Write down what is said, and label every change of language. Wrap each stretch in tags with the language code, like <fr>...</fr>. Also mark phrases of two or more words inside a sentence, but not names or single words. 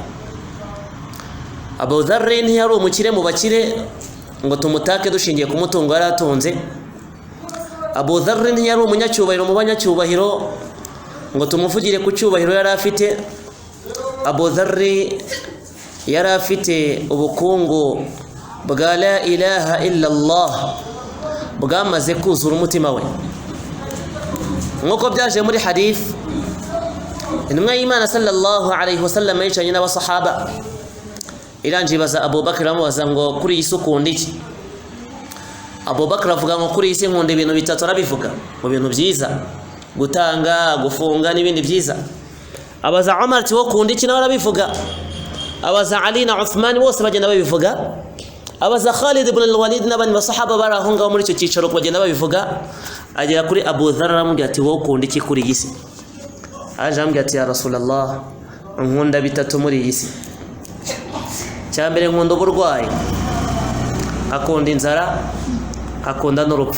<rw>Abu Dharri ntiyari umukire mu bakire ngo tumutake dushingiye ku mutungo yari atunze. Abu Dharri ntiyari umunyacyubahiro mu banyacyubahiro ngo tumuvugire ku cyubahiro yari afite. Abu Dharri yari afite ubukungu bwa</rw> <ar>لا إله إلا الله</ar> <rw>bwamaze kuzura umutima we, nk'uko byaje muri hadith. Intumwa y'Imana</rw> <ar>صلى الله عليه وسلم</ar> <rw>yicanye n'abasahaba, iranje ibaza Abu Bakr, amubaza ngo kuri iyi si ukunda iki? Abu Bakr avuga ngo kuri iyi si nkunda ibintu bitatu. Arabivuga mu bintu byiza, gutanga, gufunga n'ibindi byiza. Abaza Umar ati wo kunda iki? Nawe arabivuga. Abaza Ali na Uthman, bose bagenda babivuga. Abaza Khalid ibn al-Walid n'abandi basahaba bari aho ngaho muri icyo cyicaro bagenda babivuga. Agera kuri Abu Dharr aramubwira ati wo kunda iki kuri iyi si? Aje amubwira ati</rw> <ar>يا رسول الله,</ar> <rw>nkunda bitatu muri iyi si. Cya mbere nkunda uburwayi, akunda inzara, akunda n'urupfu.</rw>